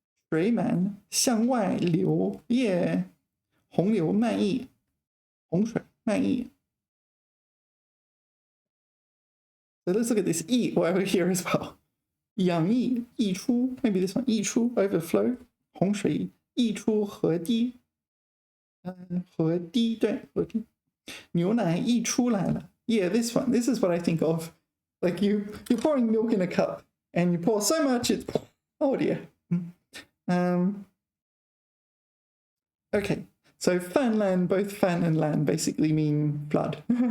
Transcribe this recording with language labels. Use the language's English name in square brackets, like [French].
[Chinese] 水满向外流, yeah. 洪流漫溢, 洪水漫溢. [English] So let's look at this E over here as well. 洋溢, 溢出, maybe this one, 溢出, overflow. 洪水 [Chinese] 溢出河堤，河堤对河堤，牛奶溢出来了。 [English] Yeah, this one. This is what I think of. Like you're pouring milk in a cup, and you pour so much it's oh dear. Okay, so fan lan, both fan and lan basically mean flood.